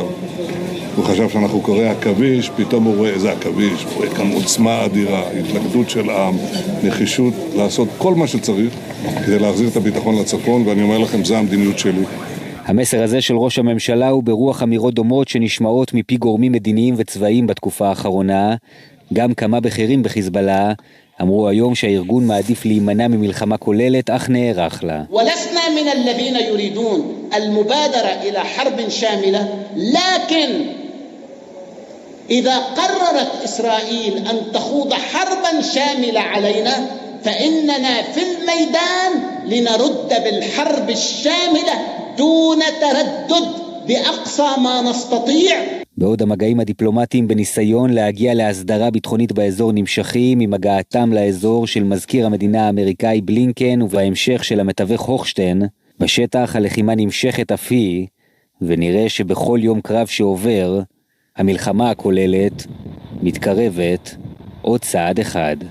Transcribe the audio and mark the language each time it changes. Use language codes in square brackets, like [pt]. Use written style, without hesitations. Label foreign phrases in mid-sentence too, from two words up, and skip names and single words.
[he] הוא חשב שאנחנו קוראים עכביש, פתאום הוא רואה איזה עכביש, הוא רואה כאן עוצמה אדירה, התלכדות של עם, נחישות לעשות כל מה שצריך כדי להחזיר את הביטחון לצפון, ואני אומר לכם, זה המדיניות שלי. המסר הזה של ראש הממשלה הוא ברוח אמירות דומות שנשמעות מפי גורמים מדיניים וצבאיים בתקופה האחרונה. גם כמה בכירים בחיזבאללה אמרו היום שהארגון מעדיף להימנע ממלחמה כוללת, אך נערך לה. [ar] ولسنا من الذين يريدون المبادرة إلى حرب شاملة, لكن إذا قررت إسرائيل أن تخوض حربا شاملة علينا فإننا في الميدان لنرد بالحرب الشاملة دون تردد بأقصى ما نستطيع. [he] בעוד המגעים הדיפלומטיים בניסיון להגיע להסדרה ביטחונית באזור נמשכים, עם הגעתם לאזור של מזכיר המדינה האמריקאי בלינקן ובהמשך של המתווך הוכשטיין, בשטח הלחימה נמשכת אף היא, ונראה שבכל יום קרב שעובר, המלחמה הכוללת מתקרבת עוד צעד אחד.